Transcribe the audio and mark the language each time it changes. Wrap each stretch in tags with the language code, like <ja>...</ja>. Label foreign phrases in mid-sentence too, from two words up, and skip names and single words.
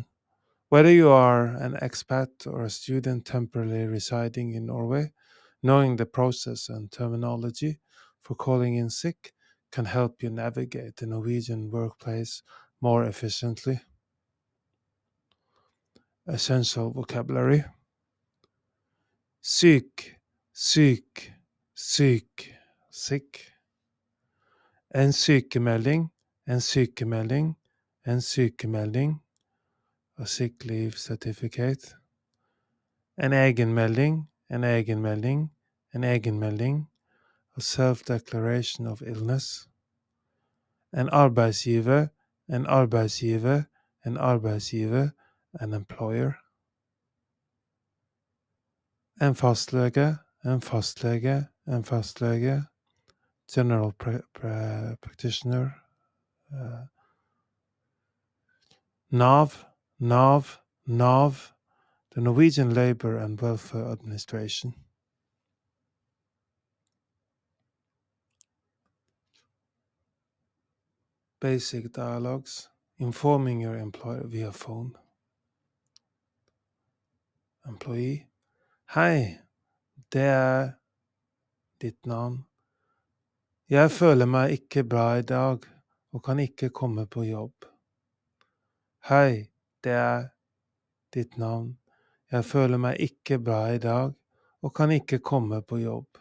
<en>Whether you are an expat or a student temporarily residing in Norway, knowing the process and terminology for calling in sick can help you navigate the Norwegian workplace more efficiently. Essential vocabulary:</en> <no>syk, syk, syk, sick. En sykemelding, en sykemelding, en sykemelding.</no> <en>A sick leave certificate.</en> <no>En egenmelding, en egenmelding, en egenmelding.</no> <en>A self-declaration of illness.</en> <no>En arbeidsgiver, en arbeidsgiver, en arbeidsgiver,</no> <en>an employer.</en> <no>En fastlege, en fastlege, en fastlege,</no> <en>general practitioner.</en> <no>NAV, NAV, NAV,</no> <en>the Norwegian Labour and Welfare Administration. Basic dialogues: informing your employer via phone. Employee:</en> <no>Hei, det er ditt navn. Jeg føler meg ikke bra i dag og kan ikke komme på jobb. Hei, det er ditt navn. Jeg føler meg ikke bra i dag og kan ikke komme på jobb.</no>